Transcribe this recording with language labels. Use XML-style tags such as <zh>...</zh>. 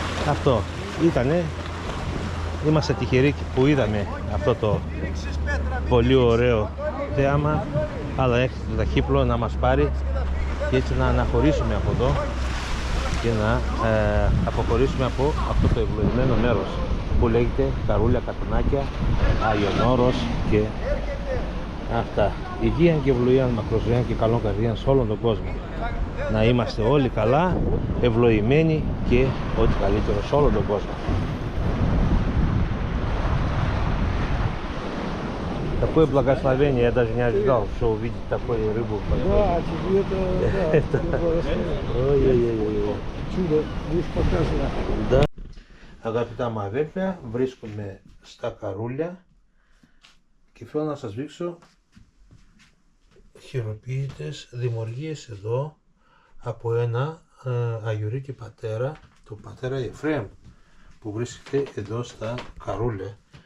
<el>Αυτό ήτανε, είμαστε τυχεροί που είδαμε αυτό το πολύ ωραίο θέαμα, αλλά έχει το ταχύπλο να μας πάρει και έτσι να αναχωρήσουμε από εδώ και να αποχωρήσουμε από αυτό το ευλογημένο μέρος που λέγεται Καρούλια, Κατουνάκια, Άγιον Όρος και αυτά. Υγεία και ευλογία, μακροζωία και καλών καρδίαν σε όλον τον κόσμο. Να είμαστε όλοι καλά, ευλογημένοι και ό,τι καλύτερο σε όλον τον κόσμο.</el> <ru>Такое благословение я даже не ожидал, что увидеть такую рыбу. Да, тебе это Ой-ой-ой. чудо будешь показывать. Да.</ru> <el>Αγαπητά μου αδέρφια, βρίσκομαι στα Καρούλια και θέλω να σας δείξω χειροποίητες δημιουργίες εδώ από ένα αγιορείτη πατέρα, τον πατέρα Εφραίμ, που βρίσκεται εδώ στα Καρούλια.</el>